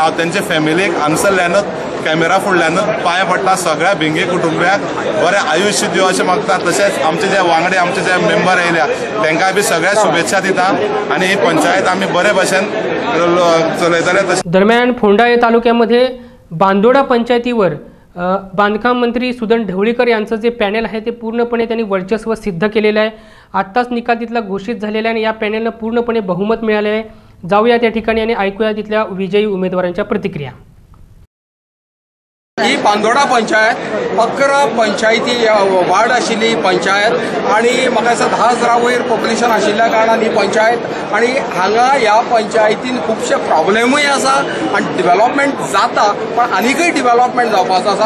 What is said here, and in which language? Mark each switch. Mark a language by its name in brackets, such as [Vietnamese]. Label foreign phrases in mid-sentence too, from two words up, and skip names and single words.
[Konkani] हांव तेंचे फॅमिलीक हांगसरल्यानूच कॅमेरा फुडल्यानूच पांय पडटा, सगळ्या भिंगी कुटुंबियाक बरें आयुश्य दिवं अशें मागता। तशेंच आमचे जे वांगडी आमचे जे मेंबर येयल्या तांकां बी सगळ्या शुभेच्छा दिता आणि ही पंचायत आमी बरे भाशेन चलयतले। [Marathi] दरम्यान फोंडा या तालुक्यामध्ये बांदोडा पंचायतीवर बांधकाम मंत्री सुदन ढवळीकर यांचं जे पॅनल आहे ते पूर्णपणे त्यांनी वर्चस्व सिद्ध केलेलं आहे। आत्ताच निकाल तिथला घोषित झालेला आहे आणि या पॅनलनं पूर्णपणे बहुमत मिळाले आहे। जाऊया त्या ठिकाणी आणि ऐकूया तिथल्या विजयी उमेदवारांच्या प्रतिक्रिया। [Konkani] ही बांदोडा पंचायत 11 पंचायती वार्ड आशिल्ली पंचायत आणि म्हाका दिसता 10,000 वयर पॉप्युलेशन आशिल्ल्या कारणान ही पंचायत आणि हांगा ह्या पंचायतीन खुबशे प्रॉब्लेमूय आसा आणि डेव्हलपमेंट जाता, पण आनीकय डेव्हलपमेंट जावपाचो आसा।